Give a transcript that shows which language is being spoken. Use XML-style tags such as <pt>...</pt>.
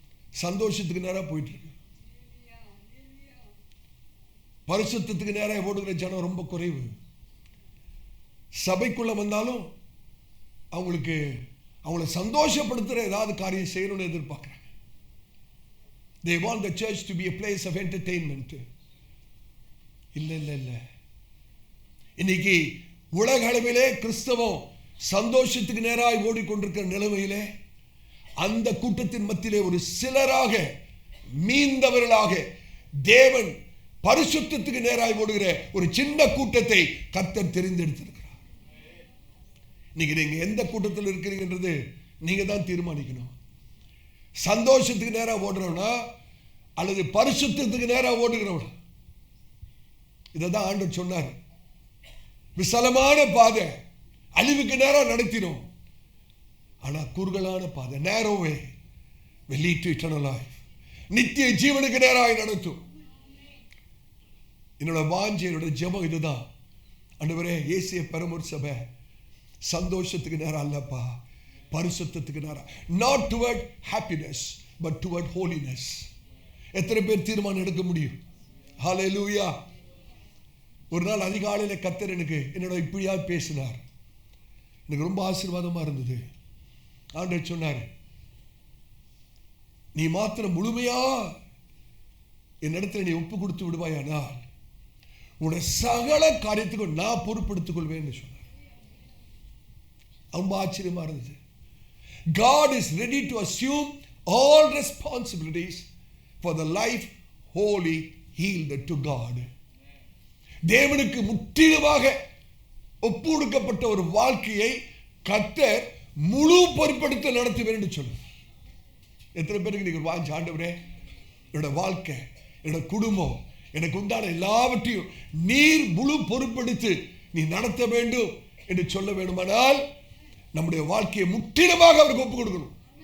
<ta>சந்தோஷத்துக்கு நேரா போயிட்டு இருக்கு. பரிசுத்தத்துக்கு நேராக ஓடுகிற ஜனம் ரொம்ப குறைவு. சபைக்குள்ள வந்தாலும் அவங்களை சந்தோஷப்படுத்துற ஏதாவது காரியம் செய்யணும்னு எதிர்பார்க்கிறாங்க.</ta> <en>They want the church to be a place of entertainment.</en> <ta>இல்ல. இன்னைக்கு உலக அளவிலே கிறிஸ்தவம் சந்தோஷத்துக்கு நேராக ஓடிக்கொண்டிருக்கிற நிலைமையிலே அந்த கூட்டத்தின் மத்தியிலே ஒரு சிலராக மீந்தவர்களாக தேவன் பரிசுத்தத்துக்கு நேராக ஓடுகிற ஒரு சின்ன கூட்டத்தை கர்த்தர் தெரிந்தெடுத்திருக்கிறார். இன்னைக்கு நீங்க எந்த கூட்டத்தில் இருக்கிறீங்கன்றது நீங்க தான் தீர்மானிக்கணும். சந்தோஷத்துக்கு நேராக ஓடுறவனா அல்லது பரிசுத்தத்துக்கு நேராக ஓடுகிறவனா? இதை தான் ஆண்டவர் சொன்னார். விசாலமான பாதை அழிவுக்கு நேராக நடத்தினோம், ஆனா குறுகலான பாதை</ta> <en>narrow way will lead to eternal life.</en> <ta>நித்திய ஜீவனுக்கு நேராக நடத்தும். என்னோட வாஞ்சை, என்னோட ஜெபம் இதுதான். ஆண்டவரே, ஏசிய பெரம்பூர் சபை சந்தோஷத்துக்கு நேரம் அல்லப்பா, பரிசுத்தத்துக்கு நேரம்.</ta> <en>not toward happiness but toward holiness.</en> <ta>எத்தனை பேர் தீர்மானம் எடுக்க முடியும்? ஹல்லேலூயா. ஒரு நாள் அதிகாலையில் கர்த்தர் என்னோட இப்படியா பேசினார். எனக்கு ரொம்ப ஆசீர்வாதமா இருந்தது. ஆண்டவர் சொன்னார், நீ மாத்திரம் முழுமையா என்னிடத்துல நீ ஒப்பு கொடுத்து விடுவாயானால் உன்னுடைய சகல காரியத்துக்கும் நான் பொறுப்பெடுத்துக் கொள்வேன்னு சொன்னார். ரொம்ப ஆச்சரியமா இருந்தது.</ta> <en>God is ready to assume all responsibilities for the life wholly yielded to God.</en> <ta>தேவனுக்கு முற்றிலுமாக ஒப்பு கொடுக்கப்பட்ட ஒரு வாழ்க்கையை கர்த்தர் முழு பொறுப்பெடுத்து நடத்துவேன் என்று சொல்லுங்க. எத்தனை பேருக்கு நீங்க வாஞ்சி, ஆண்டவரே என்னோட வாழ்க்கை, என்னோட குடும்பம், எனக்கு உண்டான எல்லாவற்றையும் நீர் முழு பொறுப்பெடுத்து நீ நடத்த வேண்டும் என்று சொல்ல வேண்டுமானால் நம்முடைய வாழ்க்கையை முற்றிலுமாக அவருக்கு ஒப்பு கொடுக்கணும்.</ta>